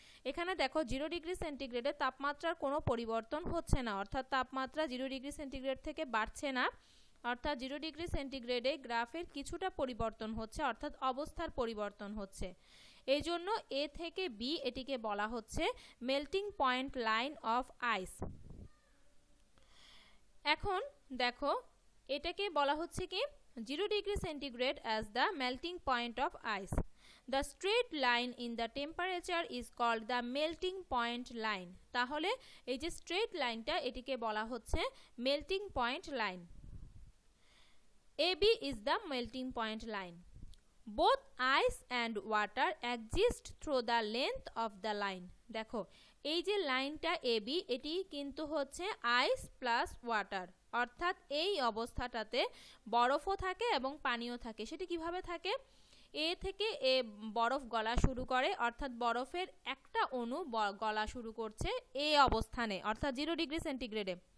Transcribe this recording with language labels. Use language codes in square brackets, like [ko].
[bn] এখানে দেখো 0 ডিগ্রি সেন্টিগ্রেডে তাপমাত্রার কোনো পরিবর্তন হচ্ছে না, অর্থাৎ তাপমাত্রা 0 ডিগ্রি সেন্টিগ্রেড থেকে বাড়ছে না, অর্থাৎ 0 ডিগ্রি সেন্টিগ্রেডে গ্রাফের কিছুটা পরিবর্তন হচ্ছে, অর্থাৎ অবস্থার পরিবর্তন হচ্ছে। এই জন্য এ থেকে বি এটিকে বলা হচ্ছে [en] Melting point line of ice. [bn] এখন দেখো এটাকে বলা হচ্ছে কি [en] 0 degree centigrade as the melting point of ice. The straight line in the temperature is called the melting point line. [bn] তাহলে এই যে স্ট্রেট লাইনটা এটিকে বলা হচ্ছে melting point line. [en] AB is the melting point line. Both ice and water exist through the length of the line. [bn] দেখো এই যে লাইনটা AB এটি কিন্তু হচ্ছে [en] ice plus water, [bn] অর্থাৎ এই অবস্থাটাতে বরফও থাকে এবং পানিও থাকে। সেটি কিভাবে থাকে? এ থেকে এ বরফ গলা শুরু করে, অর্থাৎ বরফের একটা অণু গলা শুরু করছে এ অবস্থানে, অর্থাৎ 0 ডিগ্রি সেন্টিগ্রেডে।